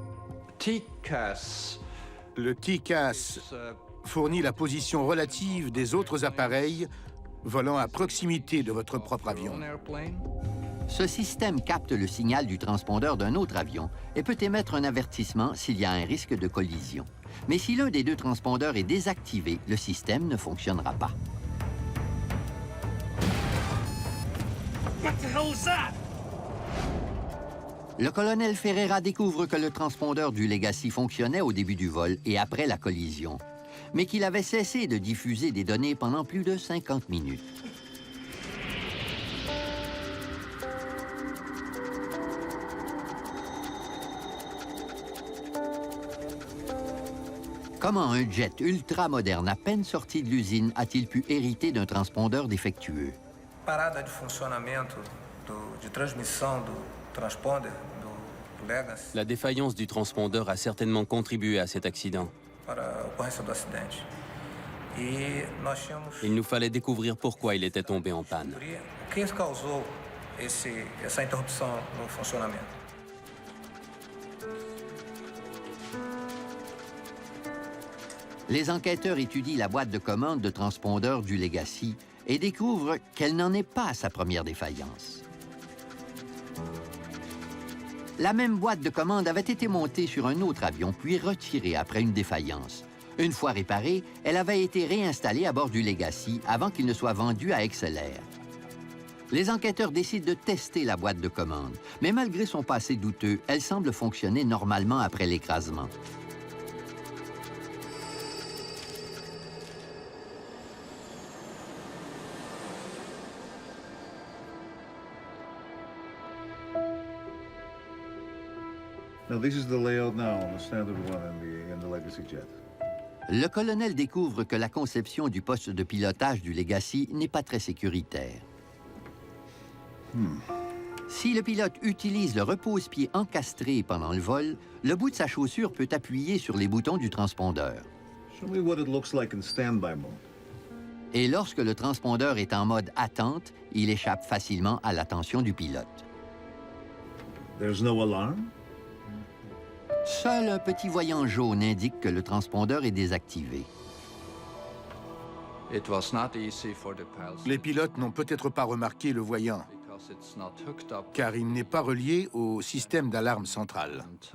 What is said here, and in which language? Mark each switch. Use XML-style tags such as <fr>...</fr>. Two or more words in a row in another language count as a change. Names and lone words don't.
<fr>Le TCAS fournit la position relative des autres appareils volant à proximité de votre propre avion. Ce système capte le signal du transpondeur d'un autre avion et peut émettre un avertissement s'il y a un risque de collision. Mais si l'un des deux transpondeurs est désactivé, le système ne fonctionnera pas.</fr> <en>What the hell is that?</en> <fr>Le colonel Ferreira découvre que le transpondeur du Legacy fonctionnait au début du vol et après la collision, mais qu'il avait cessé de diffuser des données pendant plus de 50 minutes. Comment un jet ultra-moderne à peine sorti de l'usine a-t-il pu hériter d'un transpondeur défectueux?</fr> <pt>Parada de funcionamento de transmissão do transponder do Legacy.</pt> <fr>La défaillance du transpondeur a certainement contribué à cet accident.</fr> <pt>Para a ocorrência do acidente. E nós tínhamos</pt> <fr>Il nous fallait découvrir pourquoi il était tombé en panne.</fr> <pt>o que causou essa interrupção no funcionamento.</pt> <fr>Les enquêteurs étudient la boîte de commande de transpondeur du Legacy et découvrent qu'elle n'en est pas à sa première défaillance. La même boîte de commande avait été montée sur un autre avion, puis retirée après une défaillance. Une fois réparée, elle avait été réinstallée à bord du Legacy avant qu'il ne soit vendu à XLR. Les enquêteurs décident de tester la boîte de commande, mais malgré son passé douteux, elle semble fonctionner normalement après l'écrasement.</fr> <en>Now, this is the layout now on the standard one in the Legacy jet.</en> <fr>Le colonel découvre que la conception du poste de pilotage du Legacy n'est pas très sécuritaire. Si le pilote utilise le repose-pied encastré pendant le vol, le bout de sa chaussure peut appuyer sur les boutons du transpondeur.</fr> <en>Show me what it looks like in standby mode.</en> <fr>Et lorsque le transpondeur est en mode attente, il échappe facilement à l'attention du pilote.</fr> <en>There's no alarm?</en> <fr>Seul un petit voyant jaune indique que le transpondeur est désactivé. Les pilotes n'ont peut-être pas remarqué le voyant, car il n'est pas relié au système d'alarme central.</fr>